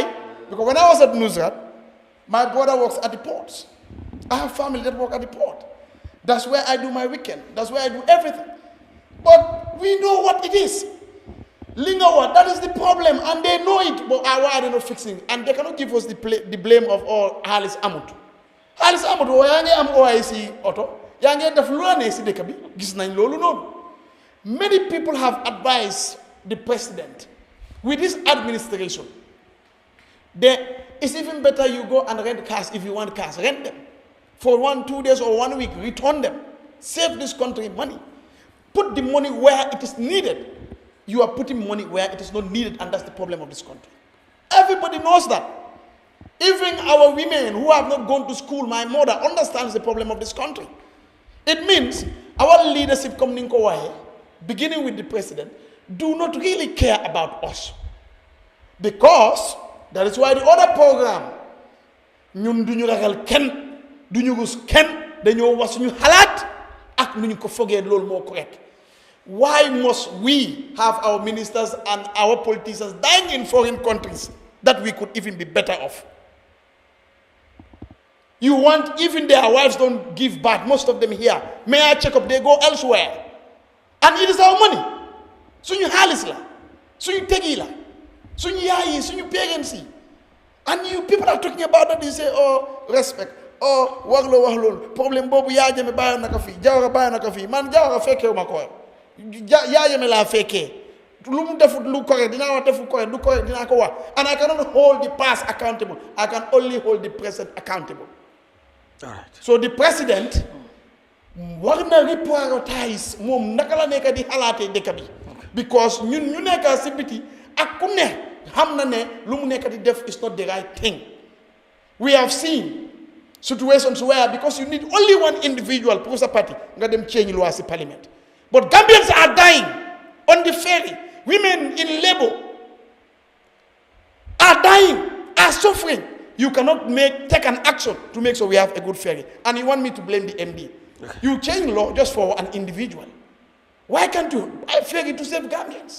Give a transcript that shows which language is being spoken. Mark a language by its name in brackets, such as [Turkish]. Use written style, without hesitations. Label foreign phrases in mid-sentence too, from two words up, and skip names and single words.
[English] Because when I was at Nusrat, my brother works at the ports. I have family that work at the port. That's where I do my weekend. That's where I do everything. But we know what it is. Lingawa, that is the problem, and they know it, but why are they not fixing it? And they cannot give us the blame of all Halis Amut. [Wolof] Halis Amut, yange am OIC auto, yange def lune si dekabi, gis nañ lolu non. [English] Many people have advised the president with this administration. It's even better you go and rent cars if you want cars, rent them. For 1-2 days or 1 week, return them. Save this country money. Put the money where it is needed. You are putting money where it is not needed, and that's the problem of this country. Everybody knows that. Even our women who have not gone to school, my mother understands the problem of this country. It means our leadership coming beginning with the president, do not really care about us. Because that is why the other program, [Wolof] ñun duñu ragal kenn duñu rus kenn dañoo wax suñu xalaat ak nuñu ko fogee loolu moo correct. [English] Why must we have our ministers and our politicians dying in foreign countries that we could even be better off? You want even their wives don't give birth, most of them here. May I check up, they go elsewhere. And it is our money. [Wolof] Suñu xaalis la, suñu tegi la, suñu yaay yi, suñu parents yi. [English] And you people are talking about that, you say, oh, respect. [Wolof] Oh, wax problème boobu Yahya Jammeh bàyyi na ko fii, Jawara bàyyi na ko fii, man Jawara fekkewu ma ko. Yahya Jammeh laa fekkee. Lu mu defut lu correct, dinaa wax defu correct, lu correct dinaa ko wax. [English] And I cannot hold the past accountable. I can only hold the present accountable. All right. So the president [Wolof] war na reprioritize moom naka la nekk di xalaatee dëkk bi because ñun ñu nekk si biti ak ku ne xam na ne lu mu nekk di def [English] is not the right thing. We have seen situations where because you need only one individual [Wolof] pour sa party nga dem change loi si parliament, [English] but Gambians are dying on the ferry. Women in labor are dying, are suffering. You cannot take an action to make sure we have a good ferry, and you want me to blame the MD. Okay. You change law just for an individual. Why can't you buy ferry to save Gambians?